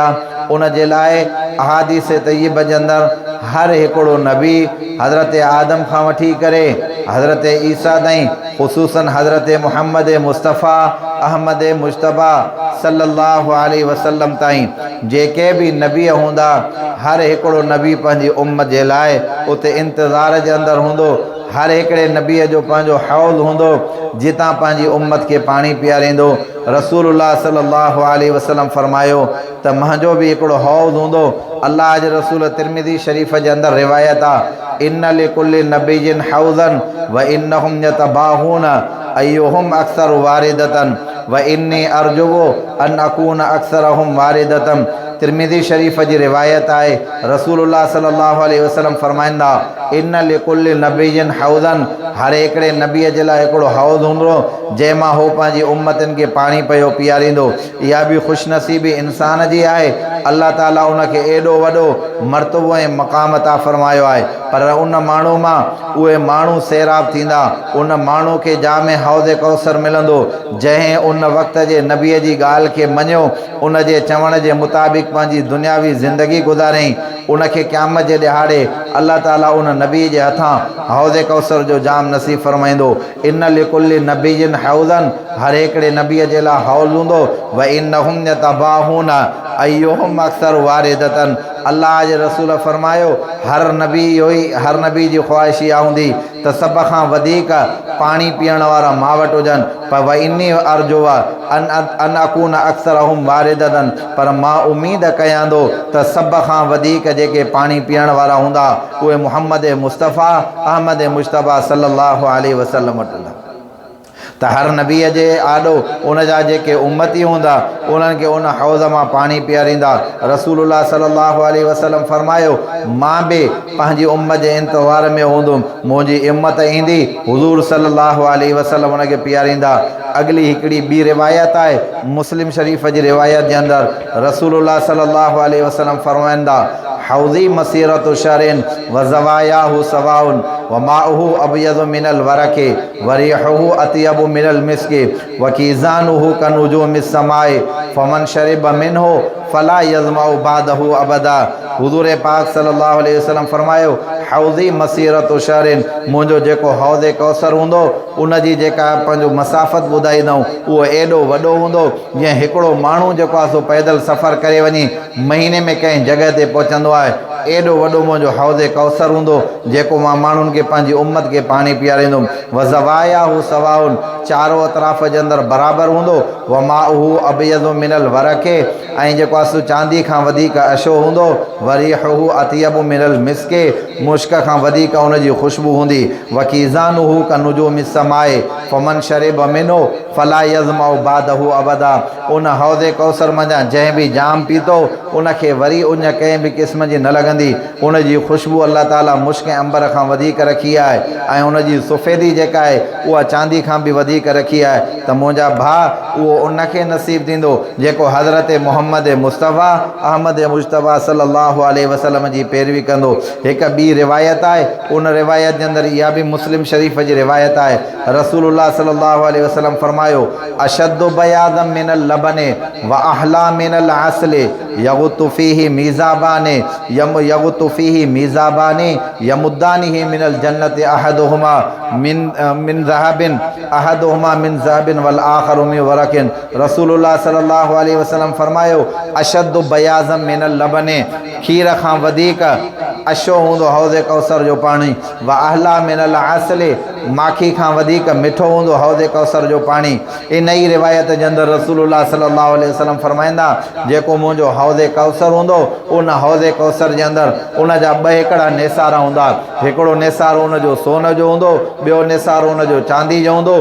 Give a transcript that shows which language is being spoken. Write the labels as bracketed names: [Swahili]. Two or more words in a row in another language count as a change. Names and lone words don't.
[Sindhi] उन जे लाइ अहादीस तय्यबा जे अंदरि हर हिकिड़ो नबी हज़रत आदम खां वठी करे हज़रत ईसा ताईं, ख़ुसूसन हज़रत मुहम्मद मुस्तफ़ा अहमद मुश्तबा [Arabic] صلى الله عليه وسلم [Sindhi] ताईं जेके बि नबी हूंदा हर हिकिड़ो नबी पंहिंजी उम्मत जे लाइ उते इंतज़ार जे अंदरि हूंदो। हर हिकिड़े नबीअ जो पंहिंजो हौज़ हूंदो जितां पंहिंजी उम्मत खे पाणी पीआरींदो। [Arabic] رسول الله صلى الله عليه وسلم [Sindhi] फरमायो त मुंहिंजो बि हिकिड़ो हौज़ हूंदो। अल्लाह जे रसूल तिरमिज़ी शरीफ़ जे अंदरि रिवायत आहे, [Arabic] إن لكل نبي حوضا و إنهم يتباهون أيهم أكثر واردة و إني أرجو أن أكون أكثرهم واردة. [Sindhi] तिरमिज़ी शरीफ़ जी रिवायत आहे, [Arabic] رسول الله صلى الله عليه وسلم फरमाईंदा, إن لكل نبي حوضا, [Sindhi] हर हिकिड़े नबीअ जे लाइ हिकिड़ो हौज़ हूंदो जंहिंमां हो पंहिंजी उम्मतनि खे पाणी पियो पीआरींदो। इहा बि ख़ुशनसीबी इंसान जी आहे। अल्लाह ताला उनखे एॾो वॾो मर्तबो ऐं मक़ाम अता फ़रमायो आहे, पर उन माण्हू मां उहे माण्हू सैराब थींदा। उन माण्हू खे जामे हौज़े कौसर मिलंदो जंहिं उन वक़्त जे नबीअ जी ॻाल्हि खे मञियो, उन जे चवण जे मुताबिक़ पंहिंजी दुनियावी ज़िंदगी गुज़ारियईं। उनखे क़यामत जे ॾिहाड़े अल्लाह ताला उन नबी जे हथां हौज़े कौसर जो जाम नसीब फरमाईंदो। [Arabic] إن لكل نبي حوضا, [Sindhi] हर हिकिड़े नबीअ जे लाइ हौज़ हूंदो। [Arabic] و إنهم يتباهون أيهم أكثر واردة, [Sindhi] अल्लाह जे रसूल फरमायो हर नबी जी ख़्वाहिश इहा हूंदी त सभ खां वधीक पाणी पीअण वारा मां वटि हुजनि। [Arabic] पर و إني أرجو أن أكون أكثرهم واردة, [Sindhi] पर मां उमीद कयां थो त सभ खां वधीक जेके पाणी पीअण वारा हूंदा उहे मुहम्मद मुस्तफ़ा अहमद मुश्तबा [Arabic] صلى الله عليه وسلم [Sindhi] वटि हूंदा। त हर नबीअ जे आॾो उन जा जेके उम्मती हूंदा उन्हनि खे उन हौज़ मां पाणी पीआरींदा। [Arabic] رسول الله صلى الله عليه وسلم [Sindhi] फरमायो, मां बि पंहिंजी उम्मत जे इंतज़ार में हूंदुमि, मुंहिंजी उम्मत ईंदी, हुज़ूर [Arabic] صلى الله عليه وسلم [Sindhi] उनखे पीआरींदा। अगली हिकिड़ी ॿी रिवायत आहे, मुस्लिम शरीफ़ जी रिवायत जे अंदरि [Arabic] رسول الله صلى الله عليه وسلم फरमाईंदा, حوضي مسيرة شهر و زواياه سواء و ماؤه أبيض من الورق و ريحه أطيب من المسك و كيزانه كنجوم السماء فمن شرب منه فلا يظمأ بعده أبدا. [Sindhi] हुज़ूर पाक [Arabic] صلى الله عليه وسلم [Sindhi] फरमायो, [Arabic] حوضي مسيرة شهر, [Sindhi] मुंहिंजो जेको हौज़े कौसर हूंदो उन जी जेका पंहिंजो मसाफ़त ॿुधाईंदऊं उहो एॾो वॾो हूंदो जीअं हिकिड़ो माण्हू जेको आहे सो पैदल सफ़र करे वञी महीने में कंहिं जॻह ते पहुचंदो आहे। एॾो वॾो मुंहिंजो हौज़े कौसर हूंदो जेको मां माण्हुनि खे पंहिंजी उम्मत खे पाणी पीआरींदुमि। [Arabic] و زواياه سواء, [Sindhi] चारो अतराफ़ जे अंदरि बराबरि हूंदो। [Arabic] و ماؤه أبيض من الورق, [Sindhi] ऐं जेको आहे सो चांदी खां वधीक अछो हूंदो। [Arabic] و ريحه أطيب من المسك, [Sindhi] मुश्क खां वधीक उनजी ख़ुशबू हूंदी। [Arabic] و كيزانه كنجوم السماء فمن شرب منه فلا يظمأ بعده أبدا. [Sindhi] उन हौज़े कौसर मंझां जंहिं बि जाम पीतो उनखे वरी उन कंहिं बि क़िस्म जी न लॻंदी। उन जी ख़ुशबू अल्लाह ताला मुश्क अंबर खां वधीक रखी आहे ऐं उन जी सफ़ेदी जेका आहे उहा चांदी खां बि वधीक रखी आहे। त मुंहिंजा भाउ, उहो उनखे नसीब थींदो जेको हज़रत मुहम्मद मुस्तफ़ा अहमद मुश्तबा [Arabic] صلى الله عليه وسلم [Sindhi] जी पैरवी कंदो। हिकु ॿी रिवायत आहे, उन रिवायत जे अंदरि इहा बि मुस्लिम शरीफ़ जी रिवायत आहे, [Arabic] رسول الله صلى الله عليه وسلم फरमायो, أشد بياضا من اللبن و أحلى من العسل يغت فيه ميزابان يغت فيه ميزابان يمدانه من الجنة أحدهما من ذهب أحدهما من ذهب و الآخر من ورق. رسول الله صلى الله عليه وسلم फरमायो, أشد بياضا من اللبن, [Sindhi] खीर खां वधीक अछो हूंदो हौज़े कौसर जो पाणी। [Arabic] و أحلى من العسل, [Sindhi] माखी खां वधीक मिठो हूंदो हौज़े कौसर जो पाणी। इन ई रिवायत जे अंदरि [Arabic] رسول الله صلى الله عليه وسلم [Sindhi] फरमाईंदा, जेको मुंहिंजो हौज़े कौसर हूंदो उन हौज़े कौसर जे अंदरि उन जा ॿ हिकिड़ा नेसारा हूंदा। हिकिड़ो नेसारो उन जो सोन जो हूंदो, ॿियो नेसारो उन जो चांदी जो हूंदो।